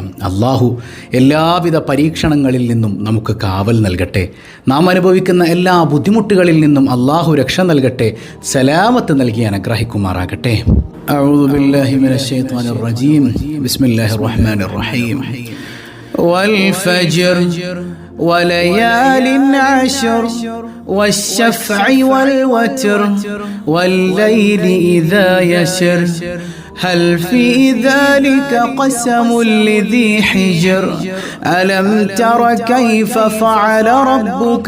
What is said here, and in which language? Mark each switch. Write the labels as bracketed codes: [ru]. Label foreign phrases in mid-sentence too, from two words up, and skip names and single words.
[ml] അള്ളാഹു എല്ലാവിധ പരീക്ഷണങ്ങളിൽ നിന്നും നമുക്ക് കാവൽ നൽകട്ടെ. നാം അനുഭവിക്കുന്ന എല്ലാ ബുദ്ധിമുട്ടുകളിൽ നിന്നും അള്ളാഹു രക്ഷ നൽകട്ടെ, സലാമത്ത് നൽകി അനുഗ്രഹിക്കുമാറാകട്ടെ. [ar] أعوذ بالله من الشيطان الرجيم. بسم الله الرحمن الرحيم. والفجر وليال عشر والشفع والوتر والليل إذا يسر هل في ذلك قسم لذي حجر ألم تر كيف فعل ربك